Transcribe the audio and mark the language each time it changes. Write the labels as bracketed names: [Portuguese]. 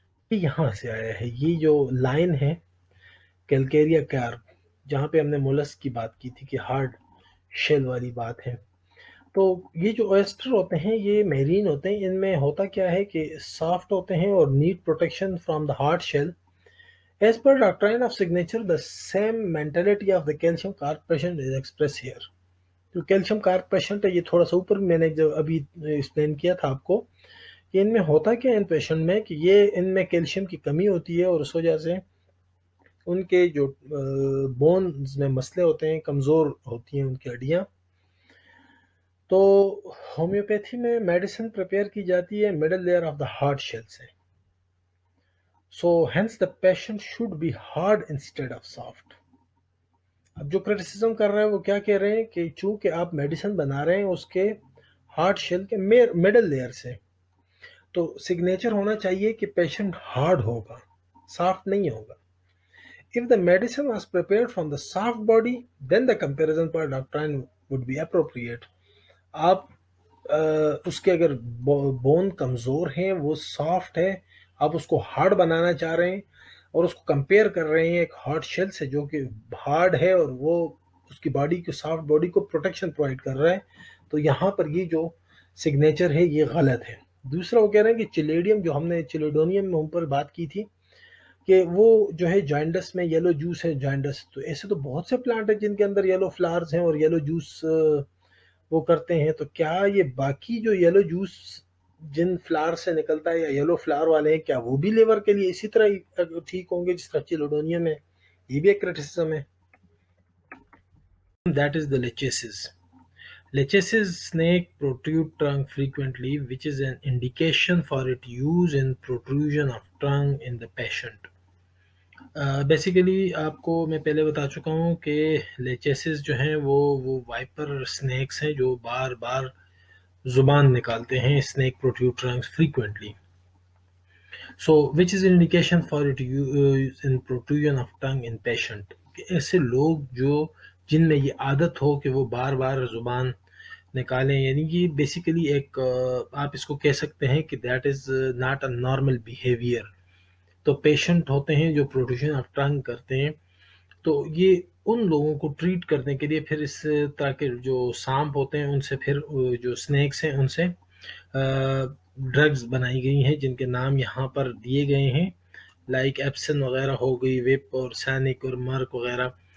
[Urdu] یہ یہاں سے آیا ہے، یہ جو لائن ہے کیلکیریا کارب، جہاں پہ ہم نے مولس کی بات کی تھی کہ ہارڈ شیل والی بات ہے. تو یہ جو oyster ہوتے ہیں یہ میرین ہوتے ہیں. ان میں ہوتا کیا ہے کہ سافٹ ہوتے ہیں اور [English] Need protection from the hard shell. As per doctrine of signature, the same mentality of the calcium carb patient is expressed here. [Urdu] جو کیلشیم کارب پیشنٹ ہے، یہ تھوڑا سا اوپر میں نے جو ابھی ایکسپلین کیا تھا آپ کو کہ ان میں ہوتا کیا ہے ان پیشنٹ میں کہ یہ ان میں کیلشیم کی کمی ہوتی ہے اور اس وجہ سے ان کے جو بونز میں مسئلے ہوتے ہیں، کمزور ہوتی ہیں ان کی ہڈیاں. تو ہومیوپیتھی میں میڈیسن پریپیئر کی جاتی ہے [English] middle layer of the hard shell [Urdu] سے. [English] So hence the patient should be hard instead of soft. [Urdu] اب جو کرٹیسزم کر رہے ہیں وہ کیا کہہ رہے ہیں کہ چونکہ آپ میڈیسن بنا رہے ہیں اس کے ہارڈ شیل کے مڈل لیئر سے، تو سگنیچر ہونا چاہیے کہ پیشنٹ ہارڈ ہوگا، سافٹ نہیں ہوگا. [English] If the medicine was prepared from the soft body, then the comparison per doctrine would be appropriate. [Urdu] آپ اس کے اگر بون کمزور ہیں، وہ سافٹ ہے، آپ اس کو ہارڈ بنانا چاہ رہے ہیں اور اس کو کمپیئر کر رہے ہیں ایک ہارڈ شیل سے جو کہ ہارڈ ہے اور وہ اس کی باڈی کو، سافٹ باڈی کو پروٹیکشن پرووائڈ کر رہا ہے، تو یہاں پر یہ جو سگنیچر ہے یہ غلط ہے. دوسرا وہ کہہ رہے ہیں کہ چلیڈیم، جو ہم نے چلیڈونیم میں پر بات کی تھی کہ وہ جو ہے جائنڈس میں یلو جوس ہے جائنڈس، تو ایسے تو بہت سے پلانٹ ہیں جن کے اندر یلو فلاورز ہیں اور یلو جوس وہ کرتے ہیں. تو کیا یہ باقی جو یلو جوس جن فلاور سے نکلتا ہے یا یلو فلاور والے ہیں، کیا وہ بھی لیور کے لیے اسی طرح ٹھیک ہوں گے جس طرح چیلوڈونیم ہے؟ یہ بھی ایک کرٹیسزم ہے. [English] That is the lechesis. Lechesis snake protrude tongue frequently, which is an indication for its use in protrusion of tongue in the patient. [Urdu] Basically آپ کو میں پہلے بتا چکا ہوں کہ لیچیسز جو ہیں وہ وائپر اسنیکس ہیں جو بار بار زبان نکالتے ہیں. [English] Snake protrude trunks frequently, so which is indication for it in protrusion of tongue in patient. [Urdu] کہ ایسے لوگ جن میں یہ عادت ہو کہ وہ بار بار زبان نکالیں، یعنی کہ بیسیکلی ایک آپ اس کو کہہ سکتے ہیں کہ [English] That is not a normal behaviour. [Urdu] تو پیشنٹ ہوتے ہیں جو پروٹروژن آف ٹنگ کرتے ہیں، تو یہ ان لوگوں کو ٹریٹ کرنے کے لیے پھر اس طرح کے جو سانپ ہوتے ہیں ان سے، پھر جو اسنیکس ہیں ان سے ڈرگز بنائی گئی ہیں جن کے نام یہاں پر دیے گئے ہیں، لائک ایپسن وغیرہ ہو گئی، ویپ اور سینک اور مرک وغیرہ.